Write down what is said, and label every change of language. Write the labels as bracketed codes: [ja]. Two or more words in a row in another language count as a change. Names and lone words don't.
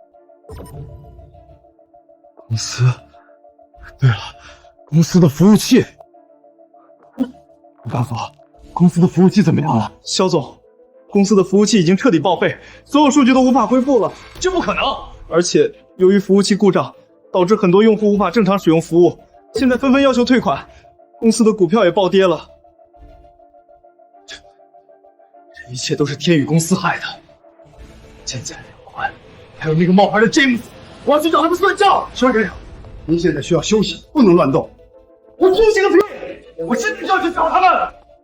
[zh] 公司？對了，公司的服務器。沒辦法，公司的服務器怎麼樣了？肖總，公司的服務器已經徹底報廢，所有數據都無法恢復了。這不可能！而且由於服務器故障，導致很多用戶無法正常使用服務，現在紛紛要求退款，公司的股票也暴跌了。這一切都是天宇公司害的。現在梁寬還有那個冒牌的詹姆斯，我要去找他們算賬。肖先生，您現在需要休息，不能亂動。我休息個屁！我現在就要去找他們。